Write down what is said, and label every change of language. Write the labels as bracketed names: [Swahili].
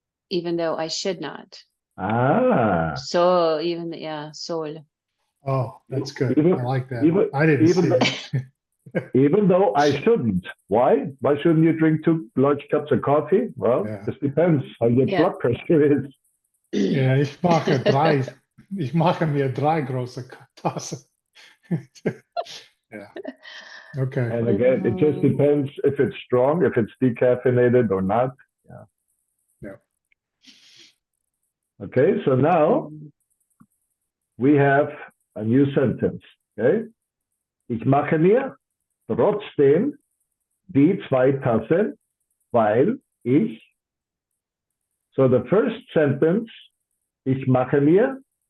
[English] Even though I should not. [German] So soll. [English] Oh, that's good. I like that. I didn't see it. Even though I shouldn't. Why? Why shouldn't you drink 2 large cups of coffee? Well, this depends how your blood pressure is. [German] Yeah, ich mache mir 3 große Tassen. [English] Yeah. Okay. And again, it just depends if it's strong, if it's decaffeinated or not. Yeah. Okay, so now we have a new sentence. Okay. [German] Ich mache mir trotzdem die 2 Tassen, weil ich. [English] So the first sentence, [German] ich mache mir